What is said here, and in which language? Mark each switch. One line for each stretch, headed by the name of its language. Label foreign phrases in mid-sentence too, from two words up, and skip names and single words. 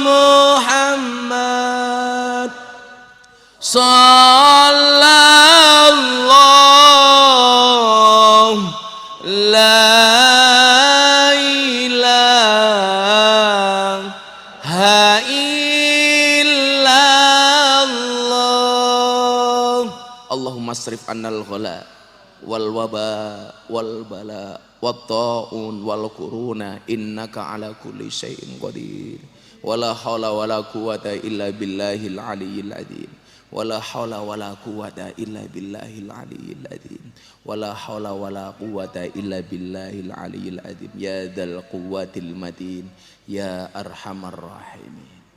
Arabic: محمد صلى الله لا إله إلا الله اللهم اصرف عنا الغلاء والوباء والبلاء والطاعون والقرون إنك على كل شيء قدير ولا حول ولا قوة إلا بالله العلي العظيم ولا حول ولا قوة إلا بالله العلي العظيم ولا حول ولا قوة إلا بالله العلي العظيم يا ذا القوة المتين يا أرحم الراحمين